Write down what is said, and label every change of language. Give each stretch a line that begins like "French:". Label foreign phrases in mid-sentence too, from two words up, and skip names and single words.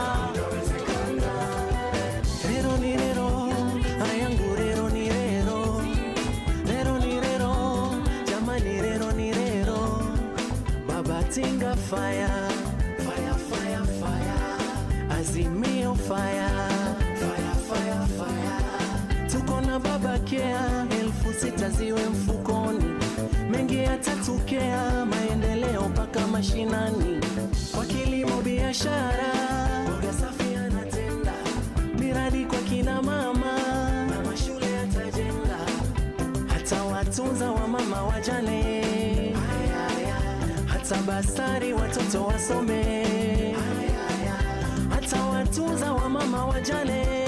Swahili: Lero ni lero, ayangu lero ni lero. Lero ni lero, jamani lero ni lero. Baba tinga
English: fire, fire, fire, fire. Azimio fire, fire, fire, fire.
Swahili: Tuko na baba kea, 6,000 ziwe mfukoni. Mengi yatatokea, maendeleo mpaka mashinani. Kwa kilimo biashara, mboga safi anatenda. Miradi kwa kina mama, na mashule yata watunza wa mama wajane, hata basari watoto wasome, hata watunza wa mama wajane.